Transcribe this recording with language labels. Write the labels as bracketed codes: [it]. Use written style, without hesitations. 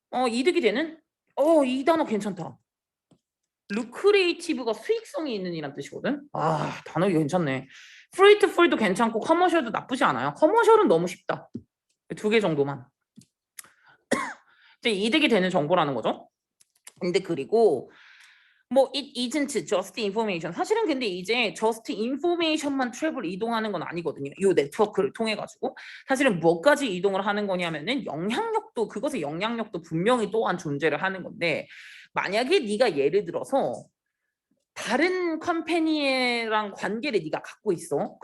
[ko] 이득이 되는 이 단어 괜찮다. 루크리에이티브가 수익성이 있는 이란 뜻이거든. 단어 이거 괜찮네. 프리트풀도 괜찮고 커머셜도 나쁘지 않아요. 커머셜은 너무 쉽다. 2개 정도만. 이제 이득이 되는 정보라는 거죠. 근데 그리고 뭐 [en] it isn't just information. [ko] 사실은 근데 이제 [en] just information [ko] 만 트래블 이동하는 건 아니거든요. 이 네트워크를 통해 가지고 사실은 뭐까지 이동을 하는 거냐면은 그것의 영향력도 분명히 또한 존재를 하는 건데 만약에 네가 예를 들어서 다른 컴퍼니랑 관계를 네가 갖고 있어.